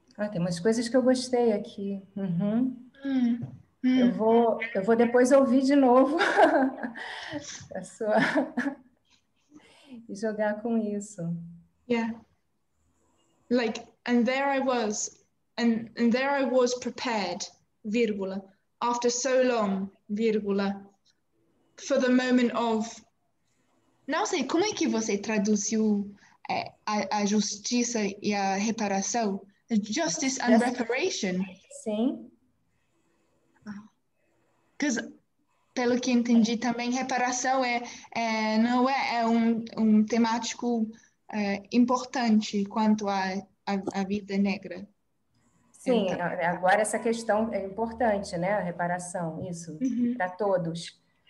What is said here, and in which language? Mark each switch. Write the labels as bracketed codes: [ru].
[pt] Tem umas coisas que eu gostei aqui. Eu vou depois ouvir de novo a sua e jogar com isso. [en] Yeah. Like, and there I was, and there I was prepared, [pt] vírgula, [en] after so long, vírgula, for the moment of... [pt] Não sei, como é que você traduziu a justiça e a reparação? [en] Justice and reparation. [pt] Sim. [en] Because, [pt] pelo que entendi também, reparação não é um temático importante quanto à vida negra. Sim, Então, agora essa questão é importante, né? A reparação, isso, para todos.